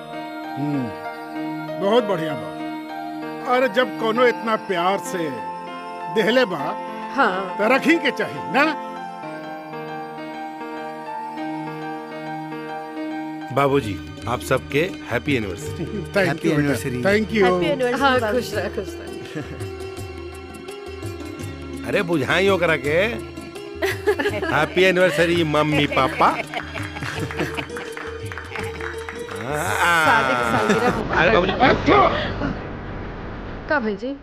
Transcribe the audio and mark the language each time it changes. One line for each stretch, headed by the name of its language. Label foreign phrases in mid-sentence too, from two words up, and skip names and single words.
Bhojpuri: बहुत बढ़िया बा। अरे जब कोनो इतना प्यार से देहले बा, हाँ तो रखी के चाहिए ना। बाबूजी आप सबके
English: happy anniversary. thank you anniversary. thank you.
Bhojpuri: हाँ खुश रह खुश रह। अरे बुझाई ओकरा के
English: happy anniversary
Bhojpuri: मम्मी पापा। का भाई जी?